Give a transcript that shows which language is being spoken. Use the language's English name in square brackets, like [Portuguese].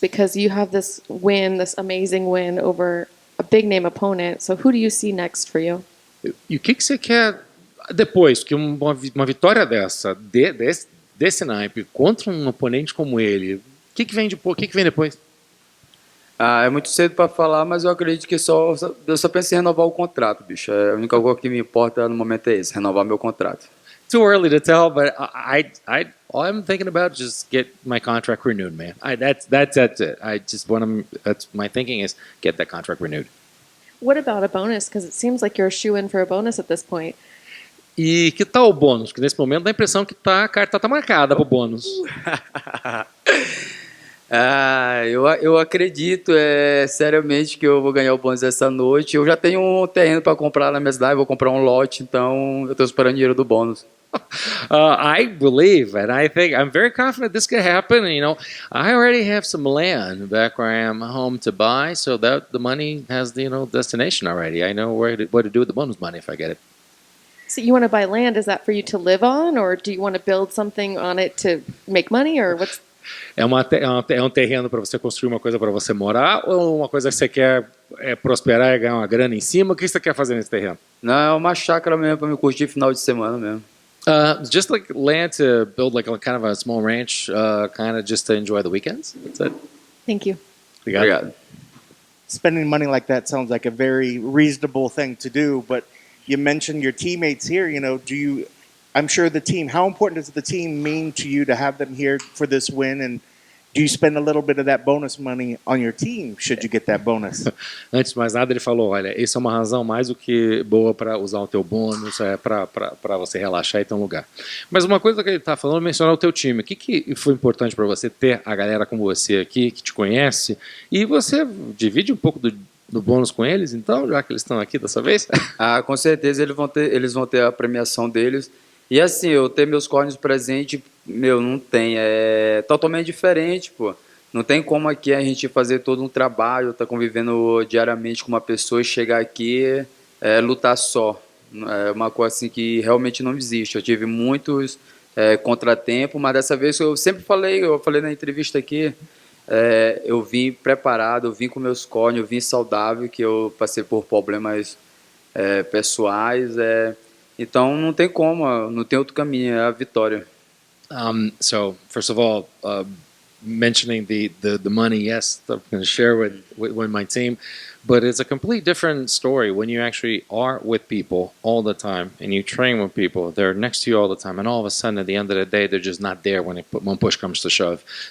[English] Because you have this win, this amazing win over a big name opponent. So who do you see next for you? [Portuguese] E o que você quer depois? Que uma vitória dessa, desse naipe, contra um oponente como ele, o que vem depois? O que vem depois? Ah, é muito cedo para falar, mas eu acredito que eu só penso em renovar o contrato, bicho. A única coisa que me importa no momento é isso, renovar meu contrato. [English] Too early to tell, but all I'm thinking about is just get my contract renewed, man. That's it. I just want to. That's my thinking is get that contract renewed. What about a bonus? Because it seems like you're a shoe in for a bonus at this point. [Portuguese] E que tal o bônus? Porque nesse momento dá a impressão que a carta tá marcada pro bônus. Ah, eu acredito seriamente que eu vou ganhar o bônus essa noite. Eu já tenho um terreno para comprar na minha cidade, vou comprar um lote, então eu estou esperando dinheiro do bônus. [English] I believe, and I think I'm very confident this could happen. You know, I already have some land back where I am home to buy, so that the money has the destination already. I know what to do with the bonus money if I get it. So you want to buy land? Is that for you to live on, or do you want to build something on it to make money, or what's? [Portuguese] É um terreno para você construir uma coisa para você morar ou uma coisa que você quer prosperar e ganhar uma grana em cima? O que você quer fazer nesse terreno? Não, é uma chácara mesmo para me curtir final de semana mesmo. [English] Just like land to build like a kind of a small ranch, kind of just to enjoy the weekends. That's it. Thank you. [Portuguese] Obrigado. [English] Spending money like that sounds like a very reasonable thing to do, but you mentioned your teammates here. I'm sure the team, how important does the team mean to you to have them here for this win? And do you spend a little bit of that bonus money on your team should you get that bonus? [Portuguese] Antes de mais nada, ele falou, olha, isso é uma razão mais do que boa para usar o teu bônus, para você relaxar e ter um lugar. Mas uma coisa que ele está falando é mencionar o teu time. O que foi importante para você ter a galera como você aqui, que te conhece, e você divide um pouco do bônus com eles, então, já que eles estão aqui dessa vez? Ah, com certeza eles vão ter a premiação deles. E assim, eu ter meus cornos presentes, não tem. É totalmente diferente, pô. Não tem como aqui a gente fazer todo um trabalho, tá convivendo diariamente com uma pessoa e chegar aqui lutar só. É uma coisa assim que realmente não existe. Eu tive muitos contratempos, mas dessa vez eu falei na entrevista aqui, eu vim preparado, eu vim com meus cornos, eu vim saudável, que eu passei por problemas pessoais, então não tem como, não tem outro caminho, é a vitória. [English] So first of all, mentioning the money, yes, I'm going to share with my team, but it's a complete different story when you actually are with people all the time and you train with people. They're next to you all the time, and all of a sudden, at the end of the day, they're just not there when push comes to shove.